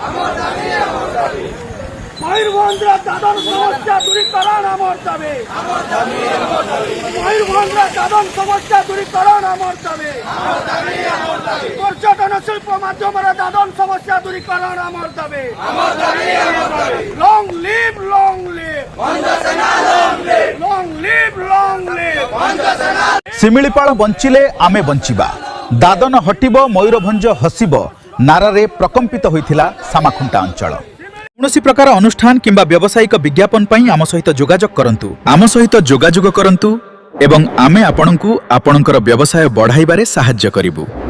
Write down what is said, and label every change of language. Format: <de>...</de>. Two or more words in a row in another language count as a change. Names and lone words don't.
<bn>ময়ূরভঞ্জের দাদন সমস্যা দূরীকরণ আমার দাবি, ময়ূরভঞ্জের দাদন সমস্যা দূরীকরণ আমার দাবি, পর্যটন শিল্প মাধ্যমের দাদন সমস্যা দূরীকরণ আমার দাবি,</bn> <en>long live</en> <bn>ভঞ্জ সেনা,</bn> <en>long live</en> <bn>ভঞ্জ সেনা।</bn> <or>ଶିମିଳିପାଳ ବଞ୍ଚିଲେ ଆମେ ବଞ୍ଚିବା, ଦାଦନ ହଟିବ ମୟୂରଭଞ୍ଜ ହସିବ ନାରାରେ ପ୍ରକମ୍ପିତ ହୋଇଥିଲା ସାମାଖୁଣ୍ଟା ଅଞ୍ଚଳ। କୌଣସି ପ୍ରକାର ଅନୁଷ୍ଠାନ କିମ୍ବା ବ୍ୟବସାୟିକ ବିଜ୍ଞାପନ ପାଇଁ ଆମ ସହିତ ଯୋଗାଯୋଗ କରନ୍ତୁ, ଆମ ସହିତ ଯୋଗାଯୋଗ କରନ୍ତୁ ଏବଂ ଆମେ ଆପଣଙ୍କୁ ଆପଣଙ୍କର ବ୍ୟବସାୟ ବଢ଼ାଇବାରେ ସାହାଯ୍ୟ କରିବୁ।</or>